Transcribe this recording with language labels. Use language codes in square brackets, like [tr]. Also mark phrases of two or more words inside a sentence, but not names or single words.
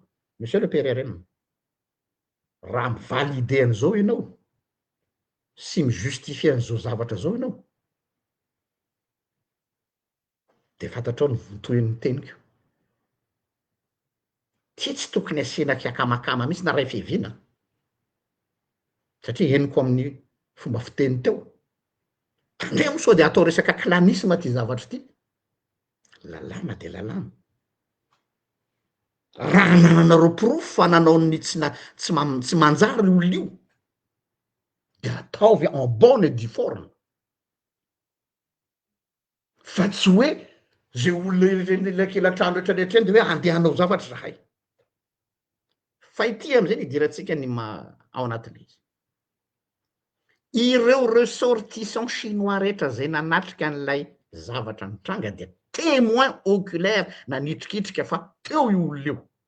[fr] Monsieur le PRRM [mg] raha mivalide an'izao ianao sy mijustifie an'izao zavatra zao ianao de fantatrao ny teniko ty tsy tokony asiana kiakamakama mihitsy na ray fiaviana satria henoko amin'ny fomba fiteny teo tandremo sao de atao resaka clanisme ty zavatra ty lalàna de lalàna raha nananareo proof fa nanao ny tsy manjary olona io de ataovy [fr] en bonne due forme [mg] fa tsy hoe zay olona lakelatrano rehetrarehetra eny de hoe andehanao zavatra zahay fa ity am'izay nidirantsika ny ao anatin'izy ireo [fr] ressortissant chinois [mg] rehetra zay nanatrika an'ilay zavatra nitranga de [fr] témoin oculaire [mg] nanitrikitrika fa teo io olona io